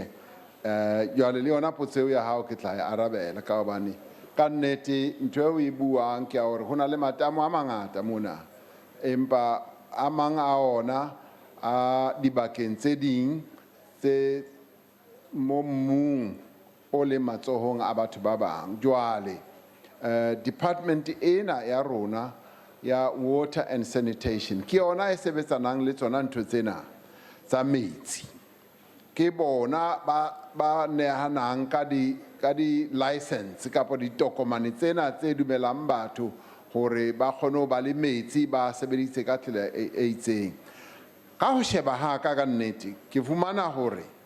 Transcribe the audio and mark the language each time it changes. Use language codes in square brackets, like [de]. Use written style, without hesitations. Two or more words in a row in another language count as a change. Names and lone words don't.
[st] Jwale le yona potso eo ya hao ke tla e arabela ka hobane ka nnete ntho eo e buang ke ya hore ho na le matamo a mangata mona empa a mang a ona a dibakeng tse ding tse mo mmung o le matsohong a batho ba bang. Jwale department ena ya rona ya [en] water and sanitation [st] ke yona e sebetsanang le tsona ntho tsena tsa metsi ke bona ba nehanang ka di license kapa ditokomane tsena tse dumelang batho hore ba kgone ho ba le metsi ba sebeditse ka tsela e itseng ka ho sheba ha ka nnete ke fumana hore